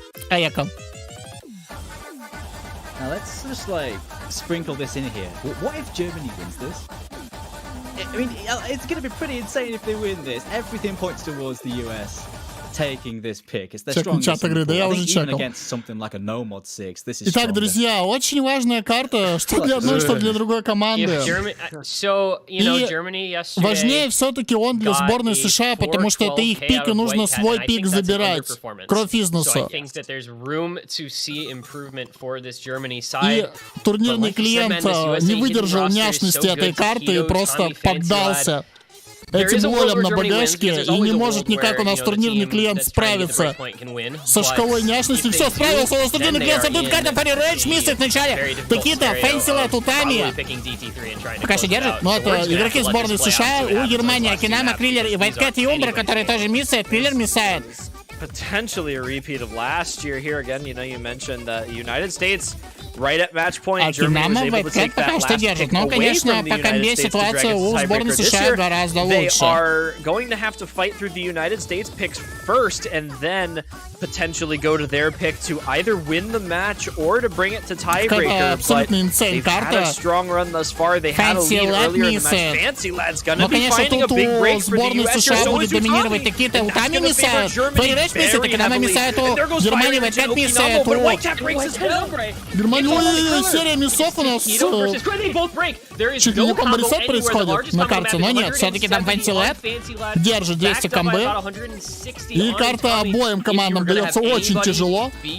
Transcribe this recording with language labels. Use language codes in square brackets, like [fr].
[en] Now let's just like sprinkle this in here. What if Germany wins this? I mean, it's going to be pretty insane if they win this. Everything points towards the US taking this pick. It's their strongest support. I think even against something like a no mod 6, this is [ru] Итак, друзья, очень важная карта, что для одной, что для другой команды. И важнее все-таки он для сборной США, потому что это их пик, и нужно свой пик забирать. Кровь бизнеса. И турнирный клиент не выдержал няшности этой карты и просто поддался. этим лолем на багажке и не может никак у нас турнирный клиент справиться со шкалой няшности. Все, справился, у нас турнирный клиент, тут карта Перед, миссит в начале. Такие-то, Фэнсила, Тутами. Пока еще держит. Ну, это игроки сборной США, у Германии, Акинама, Криллер и Вайткэт и Умбра, которые тоже миссают, Криллер миссает. [en] Potentially a repeat of last year here again. You know, you mentioned the United States right at match point. Germany was able to take that last pick away from the United States to drag it to tiebreaker. This year, they are going to have to fight through the United States picks first and then potentially go to their pick to either win the match or to bring it to tiebreaker. But they've had a strong run thus far. They had a lead earlier in the match. Fancy Lad's gonna be finding a big break for the US. So is Utami. And that's gonna favor Germany very heavily. And there goes Fire into Okinawa, but Whitecap breaks as well. [ru] Германия, серия миссов у нас. Чуть ли не комбо-ресет происходит на карте, но нет, все-таки там Фэнсилет держит 200 комбы. И карта обоим командам дается очень тяжело.